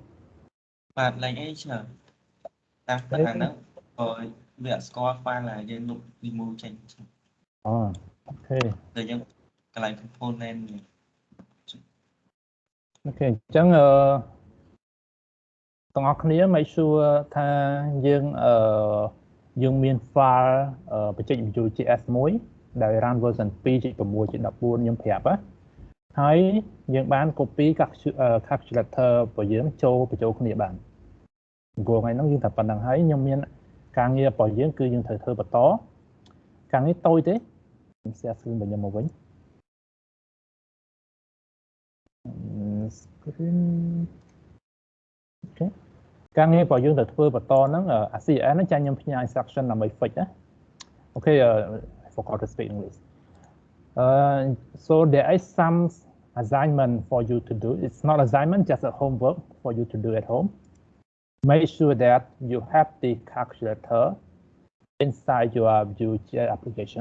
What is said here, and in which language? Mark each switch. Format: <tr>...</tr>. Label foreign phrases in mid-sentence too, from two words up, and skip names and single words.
<km>បាទលេខអីច្រើនតាមតែអាហ្នឹងវាអត់ស្គាល់ file là យើងលុប remove ចេញ អូខេ តែយើងកន្លែង component អូខេអញ្ចឹងទាំងអស់គ្នា</km> <en>make sure</en> <km>ថាយើងមាន file បច្ចេកវិទ្យា JS មួយដែល run version 2.6.14 ខ្ញុំប្រាប់ហើយយើងបាន copy calculator របស់យើងបញ្ចូលគ្នាបានព្រោះថ្ងៃហ្នឹងយើងតែប៉ុណ្្នឹងហើយខ្ញុំមានការងាររបស់យើងគឺយើងត្រូវធ្វើបន្តការងារតូចទេខ្ញុំ</km> <en>share screen</en> <km>របស់ខ្ញុំមកវិញ screen អូខេការងាររបស់យើងត្រូវធ្វើបន្តហ្នឹងCN ហ្នឹងចាញ់ខ្ញុំផ្ញើ instruction ដើម្បី fix ណាអូខេ</km> <en>I forgot to speak English so there is some assignment for you to do. It's not assignment, just a homework for you to do at home. Make sure that you have the calculator inside your Vue.js application.</en>